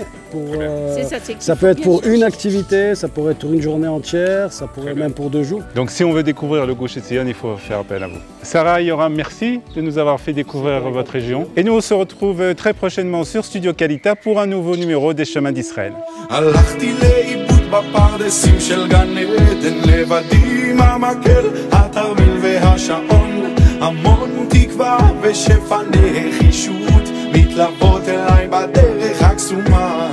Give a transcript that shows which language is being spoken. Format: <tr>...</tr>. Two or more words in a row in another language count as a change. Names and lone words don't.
<fr>Ça peut être pour une activité, ça pourrait être pour une journée entière, ça pourrait même pour 2 jours. Donc si on veut découvrir le Gush Etzion, il faut faire appel à vous. Sarah, Yoram, merci de nous avoir fait découvrir votre région. Et nous on se retrouve très prochainement sur Studio Kalita pour un nouveau numéro des Chemins d'Israël.</fr> <he>לאיבוד בפרדסים של גן עדן לבדי עם המקל, התרמיל והשעון, המון תקווה ושפע נחישות מתלוות אליי בדרך הקסומה.</he>